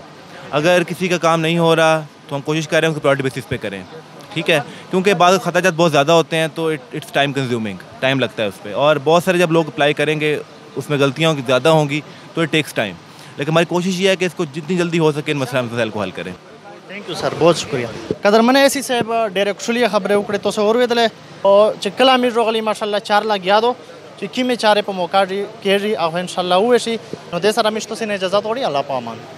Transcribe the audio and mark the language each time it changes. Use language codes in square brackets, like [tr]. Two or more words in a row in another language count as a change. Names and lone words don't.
[ur] اگر کسی کا کام نہیں ہو رہا تو ہم کوشش کر رہے ہیں اس کو [en] priority basis [ur] پہ کریں, ٹھیک ہے, کیونکہ بعض خطاجات بہت زیادہ ہوتے ہیں تو [en] it's time consuming, [ur] ٹائم لگتا ہے اس پہ, اور بہت سارے جب لوگ اپلائی کریں گے اس میں غلطیاں زیادہ ہوں گی تو [en] it takes time. [ur] لیکن ہماری کوشش یہ ہے کہ اس کو جتنی جلدی ہو سکے ان مسائل کو حل کریں. [en] thank you sir, [ur] بہت شکریہ. [ps] قدرمن ایسی صاحب ډېرې کوشلې خبرې وکړې تاسو اورېدلې او چې کله امیر راغلی ماشاءالله 4 لګیا دو چې کیمې چارې په موقع کېږي او انشاءالله وشي نو دې سره مې تاسو نه اجازه غواړي. الله په امان.